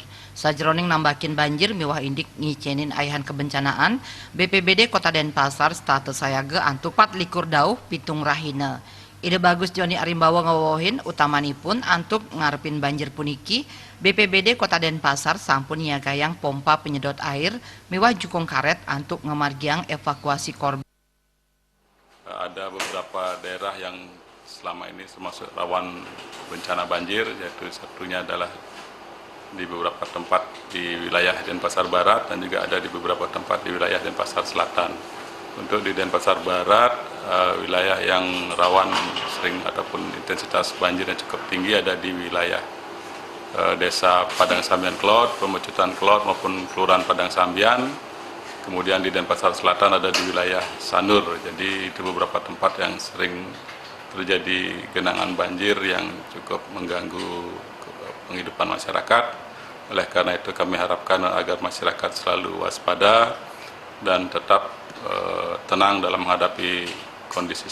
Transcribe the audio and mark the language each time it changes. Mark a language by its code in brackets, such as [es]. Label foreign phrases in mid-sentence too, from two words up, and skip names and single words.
[ban] Sajroning nambakin banjir miwah indik ngicenin ayahan kebencanaan BPBD Kota Denpasar status sayaga antuk 4 likur dauh pitung rahina. Ide Bagus Joni Arimbawa ngawohin utamanipun antuk ngarepin banjir puniki BPBD Kota Denpasar sampun niagayang [id] pompa penyedot air [ban] miwah jukung karet antuk ngemargiang evakuasi korban. [id] Ada beberapa daerah yang selama ini termasuk rawan bencana banjir, yaitu satunya adalah di beberapa tempat di wilayah Denpasar Barat dan juga ada di beberapa tempat di wilayah Denpasar Selatan. Untuk di Denpasar Barat, wilayah yang rawan sering ataupun intensitas banjirnya cukup tinggi ada di wilayah Desa Padang Sambian Klod, Pemecutan Klod maupun Kelurahan Padang Sambian. Kemudian di Denpasar Selatan ada di wilayah Sanur. Jadi itu beberapa tempat yang sering terjadi genangan banjir yang cukup mengganggu penghidupan masyarakat. Oleh karena itu kami harapkan agar masyarakat selalu waspada dan tetap tenang dalam menghadapi kondisi